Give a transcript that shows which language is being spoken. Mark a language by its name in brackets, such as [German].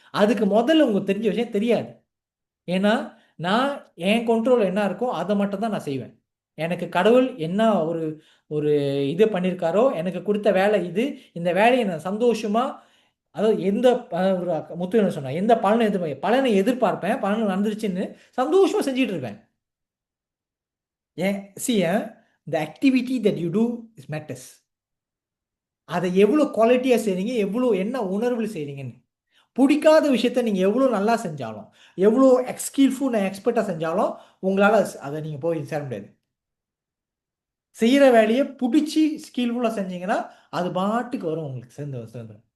[Tamil] அதுக்கு முதல்ல உங்களுக்கு தெரிஞ்ச விஷயம் தெரியாது. ஏன்னா நான் என் கண்ட்ரோல் என்ன இருக்கோ அதை மட்டும் தான் நான் செய்வேன். எனக்கு கடவுள் என்ன ஒரு ஒரு இது பண்ணியிருக்காரோ, எனக்கு கொடுத்த வேலை இது, இந்த வேலையை நான் சந்தோஷமா, அதாவது எந்த முத்து என்ன சொன்னா, எந்த பலனை எதிர்பார்ப்பேன், பலன் நடந்துருச்சுன்னு சந்தோஷமா செஞ்சுட்டு இருப்பேன். ஏன் [English] the activity that you do is matters. [Tamil] அதை எவ்வளோ குவாலிட்டியாக செய்கிறீங்க, எவ்வளோ என்ன உணர்வில் செய்கிறீங்கன்னு. பிடிக்காத விஷயத்த நீங்கள் எவ்வளோ நல்லா செஞ்சாலும், எவ்வளோ ஸ்கில்ஃபுல் எக்ஸ்பர்ட்டாக செஞ்சாலும் உங்களால் அதை நீங்கள் போய் சேர முடியாது. செய்கிற வேலையை பிடிச்சி ஸ்கில்ஃபுல்லாக செஞ்சீங்கன்னா அது பாட்டுக்கு வரும் உங்களுக்கு சேர்ந்து.